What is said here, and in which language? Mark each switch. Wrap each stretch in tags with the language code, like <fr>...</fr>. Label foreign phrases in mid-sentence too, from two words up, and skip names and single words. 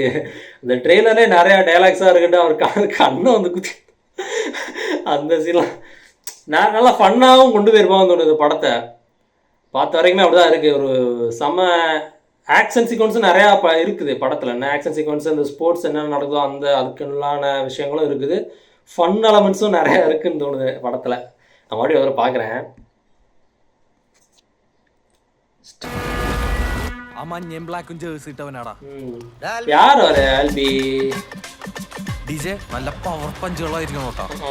<ta>இந்த ட்ரெய்லரே நிறையா டைலாக்ஸாக இருக்கட்டும், அவர் கண்ணை வந்து குத்தி அந்த சீன்லாம் நான் நல்லா ஃபன்னாகவும் கொண்டு போயிருப்பாங்க தோணுது. படத்தை பார்த்த வரைக்குமே அப்படி தான் இருக்குது. ஒரு செம்ம</ta> <en>action sequence</en> <ta>நிறையா இருக்குது படத்தில். என்ன</ta> <en>action sequence,</en> <ta>இந்த ஸ்போர்ட்ஸ் என்னென்ன நடக்குதோ அந்த அதுக்குள்ளான விஷயங்களும் இருக்குது.</ta> <en>fun elements</en> <ta>நிறையா இருக்குதுன்னு தோணுது படத்தில். நான் மறுபடியும் அவரை பார்க்குறேன்.</ta> <ml>മഞ്ഞയും ബ്ലാക്കും ജേഴ്സി ഇട്ടവനാടാ.</ml> <ta>யார் அவரு? ஆல்பி</ta> <ml>ഡിജെ നല്ല</ml> <en>power punches</en> <ml>നോട്ടാ.</ml>